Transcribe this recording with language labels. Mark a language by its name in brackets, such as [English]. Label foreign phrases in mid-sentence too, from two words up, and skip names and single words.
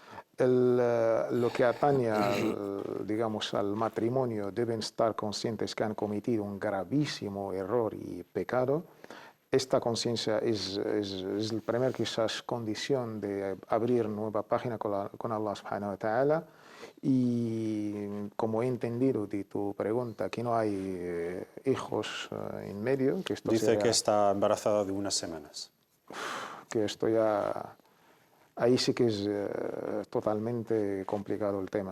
[Spanish] Lo que atañe al matrimonio deben estar conscientes que han cometido un gravísimo error y pecado. Esta conciencia es el primer quizás condición de abrir nueva página con Allah [Arabic] سبحانه وتعالى. [Spanish] Y como he entendido de tu pregunta, que no hay hijos en medio. Que esto Dice que está embarazada de unas semanas. Que esto ya... Ahí sí que es totalmente complicado el tema.